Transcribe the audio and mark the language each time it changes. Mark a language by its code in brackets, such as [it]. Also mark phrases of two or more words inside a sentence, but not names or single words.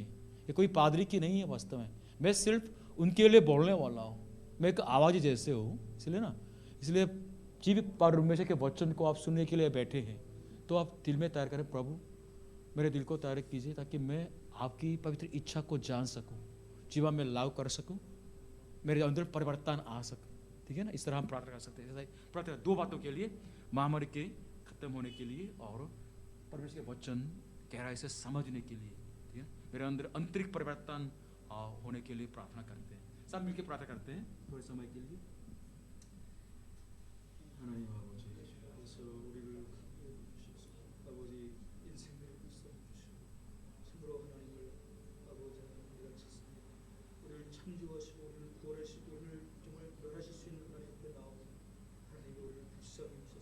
[hi] ये कोई पादरी की नहीं है वास्तव में, मैं सिर्फ उनके लिए बोलने वाला हूँ, मैं एक आवाज़ जैसे हूँ, इसलिए ना, इसलिए जी परमेश्वर के वचन को आप सुनने के लिए बैठे हैं, तो आप दिल में तैयार करें, प्रभु मेरे दिल को तैयार कीजिए ताकि मैं आपकी पवित्र इच्छा को जान सकूं, जीवन में लागू कर सकूं, मेरे अंदर परिवर्तन आ सके, ठीक है ना। इस तरह हम प्रार्थना कर सकते हैं। प्रार्थना दो बातों के लिए, महामारी के खत्म होने के लिए और परमेश्वर के वचन गहराई से समझने के लिए, ठीक है, मेरे अंदर आंतरिक परिवर्तन होने के लिए प्रार्थना करते हैं। सब मिलकर प्रार्थना करते हैं थोड़े समय के लिए। [ko] 창조하시고 우리를 구원하시고 우리를 정말 멸하실 수 있는 하나님 앞에 나오고 하나님이 우리를 불쌍히 여기소서.